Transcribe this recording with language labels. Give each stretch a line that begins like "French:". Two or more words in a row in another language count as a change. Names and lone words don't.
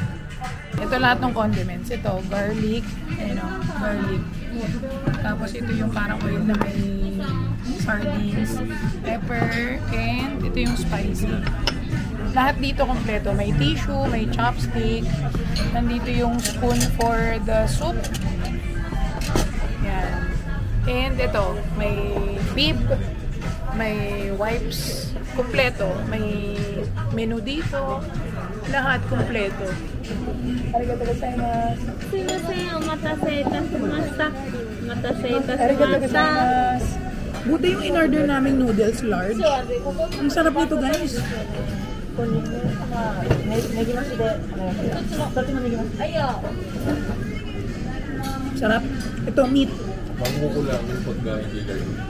Filipino: Ito lahat ng condiments. Ito, garlic. Ayun o, garlic. Tapos ito yung parang oil na may
English: sardines, pepper, and
Filipino: ito yung spicy. Lahat dito kompleto. May tissue, may chopstick. Nandito yung spoon
English: for the soup.
Filipino: Yan. And ito, may bib, may wipes, kompleto. May menu dito. Lahat kompleto.
Japanese: ありがとうございます. すみません、お待たせいたしました. お待たせありがとういたしました. ございます.
Filipino: Buti yung in-order naming
English: noodles large.
Filipino: Ang sarap nito, guys. Sarap. Ito, meat. Bango ko lang yung pagkain kay